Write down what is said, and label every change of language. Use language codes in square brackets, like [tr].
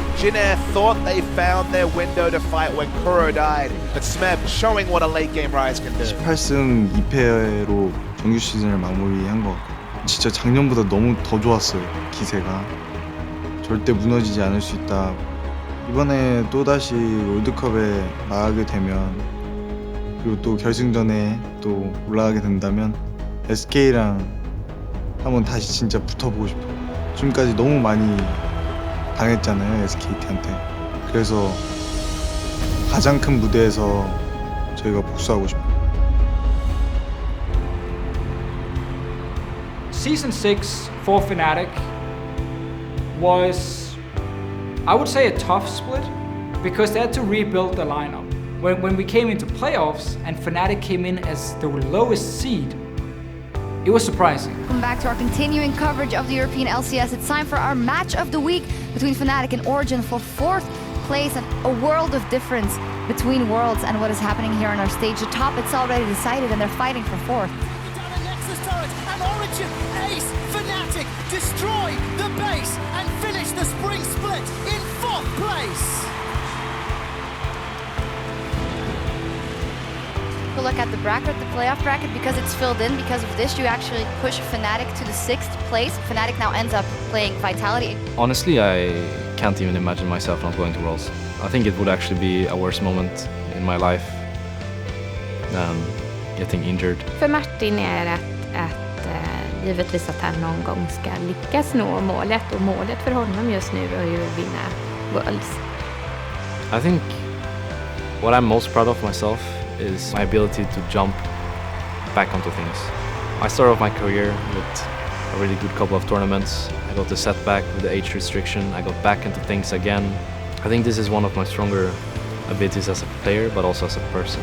[en] Kenniff thought they found their window to fight when Kuro died, but Smeb showing what a late game rise can do. [ko] 18승 2패로 정규 시즌을 마무리한 것 같고 진짜 작년보다 너무 더 좋았어요. 기세가 절대 무너지지 않을 수 있다. 이번에 또다시 월드컵에 나가게 되면 그리고 또 결승전에 또 올라가게 된다면 SK랑 한번 다시 진짜 붙어보고 싶어요. 지금까지 너무 많이 당했잖아요, SKT한테. 그래서 가장 큰 무대에서 저희가 복수하고 싶어요. [en] Season 6 for Fnatic was, I would say, a tough split because they had to rebuild the lineup. When we came into playoffs and Fnatic came in as the lowest seed, it was surprising. Welcome back to our continuing coverage of the European LCS. It's time for our match of the week between Fnatic and Origin for 4th place, and a world of difference between Worlds and what is happening here on our stage. The top, it's already decided, and they're fighting for 4th. And Origin ace Fnatic destroy the base and finish the spring split in 4th place. If you look at the bracket, the playoff bracket, because it's filled in because of this, you actually push Fnatic to the 6th place. Fnatic now ends up playing Vitality. Honestly, I can't even imagine myself not going to Worlds. I think it would actually be a worse moment in my life than getting injured. [sv] För Martin är att givetvis att han någon gång ska lyckas nå målet, och målet för honom just nu är ju att vinna Worlds. [en] I think what I'm most proud of myself is my ability to jump back onto things. I started off my career with a really good couple of tournaments. I got the setback with the age restriction. I got back into things again. I think this is one of my stronger abilities as a player, but also as a person.